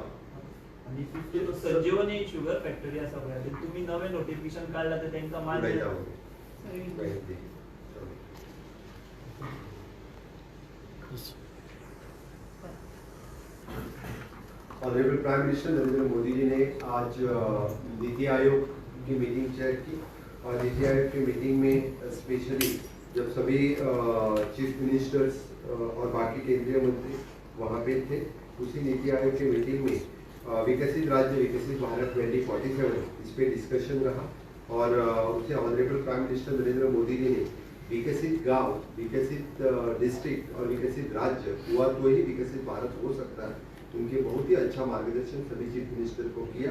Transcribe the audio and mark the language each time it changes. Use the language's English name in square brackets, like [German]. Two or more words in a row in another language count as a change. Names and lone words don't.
[Konkani] आनी 50 तो संजीवनी [English] sugar factory [Konkani] आसा पळय ते तुमी नवें नोटिफिकेशन काडलां ते तेंकां मान्य माहिती. [English] Honourable Prime Minister [Hindi] नरेंद्र मोदी जी ने आज नीति आयोग की [English] meeting chair [Hindi] की और नीति आयोग की मीटिंग में स्पेशली जब सभी [English] Chief Ministers [Hindi] और बाकी केंद्रीय मंत्री वहाँ पे थे उसी नीति आयोग की मीटिंग में विकसित राज्य विकसित भारत 2047 इस पे डिस्कशन रहा और उससे [English] Honourable Prime Minister [Hindi] नरेंद्र मोदी जी ने विकसित गांव विकसित डिस्ट्रिक्ट और विकसित राज्य हुआ तो ही विकसित भारत हो सकता है उनके बहुत ही अच्छा मार्गदर्शन सभी [English] Chief Minister [Hindi] को किया.